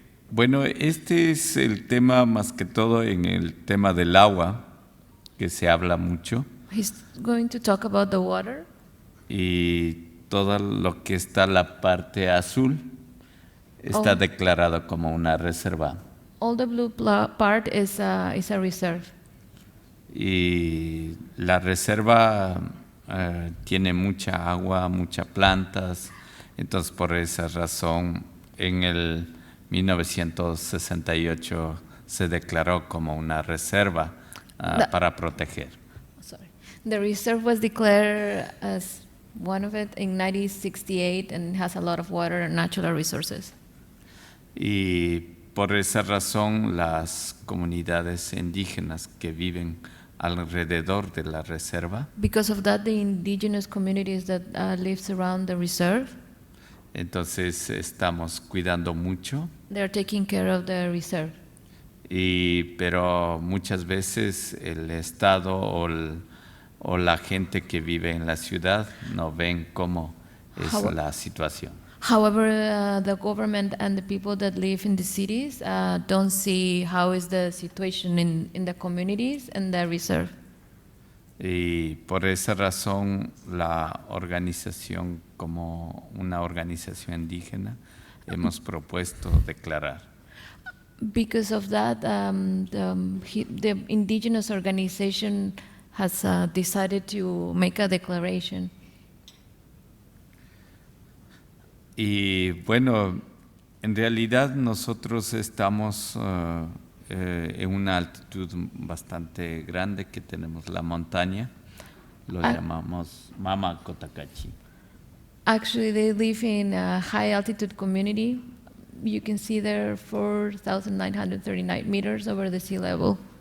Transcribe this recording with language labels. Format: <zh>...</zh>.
<es>Bueno, este es el tema más que todo en el tema del agua, que se habla mucho,</es> <en>He's going to talk about the water.</en> <es>y todo lo que está la parte azul está Oh. declarado como una reserva.</es> <en>All the blue part is a reserve.</en> <es>Y la reserva tiene mucha agua, muchas plantas, entonces por esa razón en el 1968 se declaró como una reserva para proteger.</es> <en>Sorry. The reserve was declared as one of it in 1968 and has a lot of water and natural resources.</en> <es>Y por esa razón las comunidades indígenas que viven alrededor de la reserva,</es> <en>Because of that, the indigenous communities that lives around the reserve,</en> <es>entonces estamos cuidando mucho.</es> <en>they're taking care of the reserve.</en> <es>Pero muchas veces el Estado o la gente que vive en la ciudad no ven cómo es la situación.</es> <en>However, the government and the people that live in the cities don't see how is the situation in the communities and the reserve.</en> <es>Y por esa razón la organización, como una organización indígena, hemos propuesto declarar.</es> <en>Because of that, the indigenous organization has decided to make a declaration.</en> <es>Y bueno, en realidad nosotros estamos en una altitud bastante grande, que tenemos la montaña, lo llamamos Mama Cotacachi.</es> <en>Actually, they live in a high altitude community you can see there 4,939 meters over the sea level.</en>